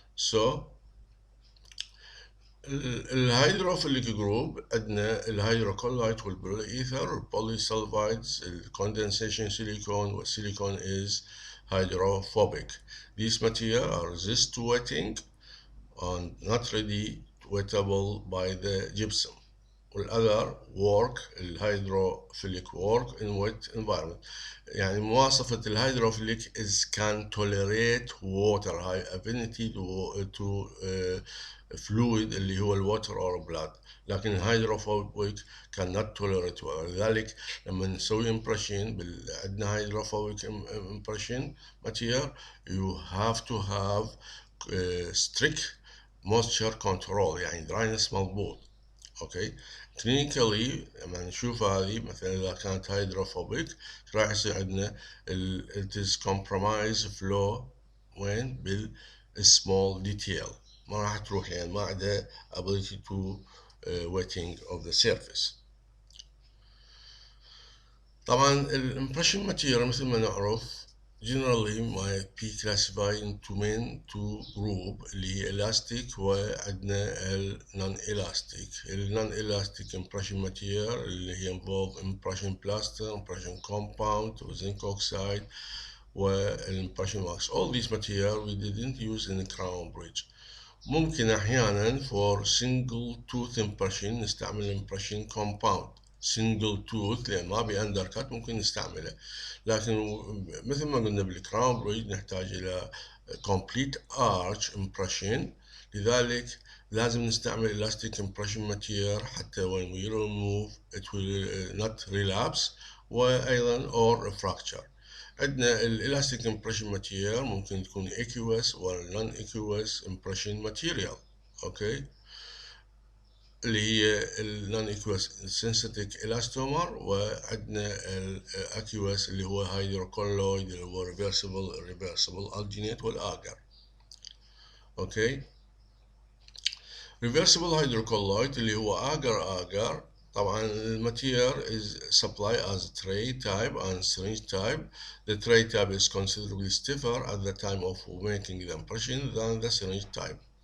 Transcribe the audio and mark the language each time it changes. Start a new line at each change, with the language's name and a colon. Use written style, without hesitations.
Arabic: so الهيدروفيليك جروب عندنا الهيدروكولايت والبوليإيثر والبوليسلفايدز الكوندنسيشن سيليكون والسيليكون
English: is hydrophobic. These materials are resist to wetting and not ready wettable by the gypsum. والother work الهيدروفيليك work in wet environment.
Arabic: يعني مواصفة الهيدروفيليك
English: is can tolerate water high affinity to fluid
Arabic: اللي هو الوتر
English: or blood،
Arabic: لكن الهيدروفوبيك
English: cannot tolerate water.
Arabic: لذلك لما نسوي
English: impression عندنا hydrophobic impression material you have to have strict moisture control، يعني dryness
Arabic: مضبوط. اوكي كلينيكالي لما نشوف هذه مثلا اذا كانت هيدروفوبيك راح يصير عندنا
English: it is compromise flow
Arabic: وين بالسمول detail، ما راح تروح يعني ما عندها
English: ability to wetting of the surface.
Arabic: طبعا الامبريشن ماتيريال مثل ما نعرف
English: generally might be classified into main two group
Arabic: اللي هي
English: elastic
Arabic: وعندنا ال
English: non-elastic. ال non-elastic impression material
Arabic: اللي هي
English: involve impression plaster, impression compound, zinc oxide والimpression wax. All these material we didn't use in the crown bridge.
Arabic: ممكن أحيانا
English: for single tooth impression
Arabic: نستعمل
English: impression compound. single tooth
Arabic: لأن ما بي undercut ممكن نستعمله، لكن مثل ما قلنا بالكراون بريدج نحتاج إلى
English: complete arch impression،
Arabic: لذلك لازم نستعمل
English: elastic impression material
Arabic: حتى
English: when we remove it will not relapse
Arabic: وأيضا
English: or fracture.
Arabic: عندنا الالاستيك امبريشن ماتيريال ممكن تكون aqueous ولا
English: non aqueous impression material.
Arabic: اوكي، اللي هي ال
English: non aqueous synthetic elastomer،
Arabic: وعندنا ال aqueous اللي هو hydrocolloid اللي هو
English: reversible alginate
Arabic: والاجر. اوكي،
English: reversible hydrocolloid
Arabic: اللي هو agar. طبعا الماتيريال
English: is supplied as tray type and syringe type. The tray type is considerably stiffer at the time of making the impression than the syringe type.